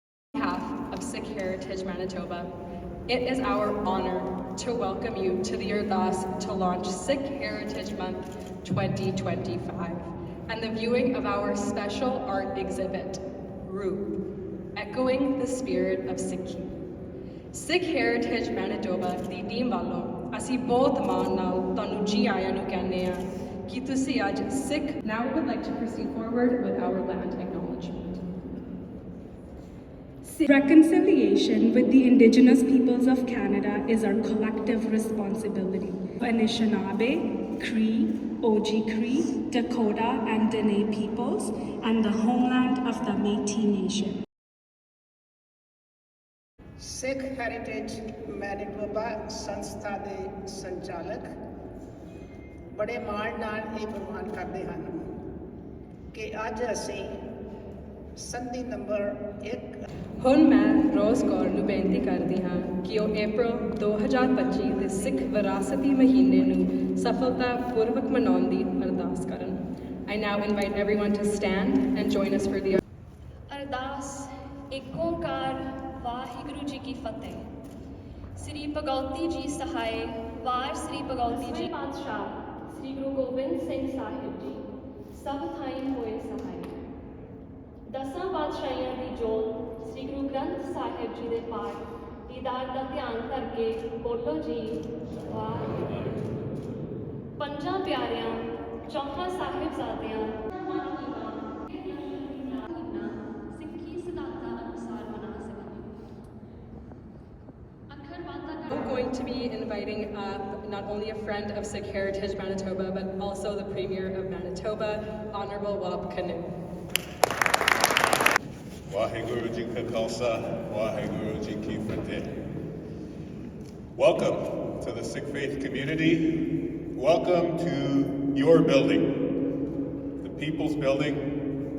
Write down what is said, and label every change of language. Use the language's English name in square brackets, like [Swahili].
[English] On behalf of Sikh Heritage Manitoba, it is our honour to welcome you to the Ardaas to launch Sikh Heritage Month 2025 and the viewing of our special art exhibit, Roop, echoing the spirit of Sikhi. [Punjabi] Sikh Heritage Manitoba ਦੀ team ਵੱਲੋਂ ਅਸੀਂ ਬਹੁਤ ਮਾਣ ਨਾਲ ਤੁਹਾਨੂੰ ਜੀ ਆਇਆਂ ਨੂੰ ਕਹਿੰਦੇ ਹਾਂ ਕਿ ਤੁਸੀਂ ਅੱਜ Sikh. [English] Now we would like to proceed forward with our land acknowledgement. Reconciliation with the Indigenous peoples of Canada is our collective responsibility. Anishinaabe, Cree, Oji-Cree, Dakota, and Dene peoples, and the homeland of the Métis Nation. [Punjabi] Sikh Heritage Manitoba ਸੰਸਥਾ ਦੇ ਸੰਚਾਲਕ ਬੜੇ ਮਾਣ ਨਾਲ ਇਹ ਪ੍ਰਮਾਣ ਕਰਦੇ ਹਨ ਕਿ ਅੱਜ ਅਸੀਂ ਸੰਧੀ ਨੰਬਰ 1 ਹੁਣ ਮੈਂ ਰੋਜ਼ ਕੌਰ ਨੂੰ ਬੇਨਤੀ ਕਰਦੀ ਹਾਂ ਕਿ ਉਹ April 2025 ਦੇ ਸਿੱਖ ਵਿਰਾਸਤੀ ਮਹੀਨੇ ਨੂੰ ਸਫਲਤਾਪੂਰਵਕ ਮਨਾਉਣ ਦੀ ਅਰਦਾਸ ਕਰਨ। [English] I now invite everyone to stand and join us for the [Punjabi] ਅਰਦਾਸ। ਏਕ ਓਂਕਾਰ ਵਾਹਿਗੁਰੂ ਜੀ ਕੀ ਫਤਿਹ। ਸ੍ਰੀ ਭਗਉਤੀ ਜੀ ਸਹਾਇ। ਵਾਰ ਸ੍ਰੀ ਭਗਉਤੀ ਜੀ ਪਾਤਸ਼ਾਹ ਸ੍ਰੀ ਗੁਰੂ ਗੋਬਿੰਦ ਸਿੰਘ ਸਾਹਿਬ ਜੀ ਸਭ ਥਾਈਂ ਹੋਏ ਸਹਾਇ। ਦਸਾਂ ਪਾਤਸ਼ਾਹੀਆਂ ਦੀ ਜੋਤ ਸ੍ਰੀ ਗੁਰੂ ਗ੍ਰੰਥ ਸਾਹਿਬ ਜੀ ਦੇ ਪਾਠ ਦੀਦਾਰ ਦਾ ਧਿਆਨ ਕਰਕੇ ਬੋਲੋ ਜੀ ਵਾਹਿਗੁਰੂ। ਪੰਜਾਂ ਪਿਆਰਿਆਂ ਚੌਹਾਂ ਸਾਹਿਬਜ਼ਾਦਿਆਂ ਸਿੱਖੀ ਸਿਧਾਂਤਾਂ ਅਨੁਸਾਰ ਮਨਾ ਸਕੀਏ। [English] I'm going to be inviting up not only a friend of Sikh Heritage Manitoba, but also the Premier of Manitoba, Honourable Wab Kinew. [Punjabi] Waheguru Ji Ka Khalsa, Waheguru Ji Ki Fateh. [English] Welcome to the Sikh faith community. Welcome to your building, the People's Building.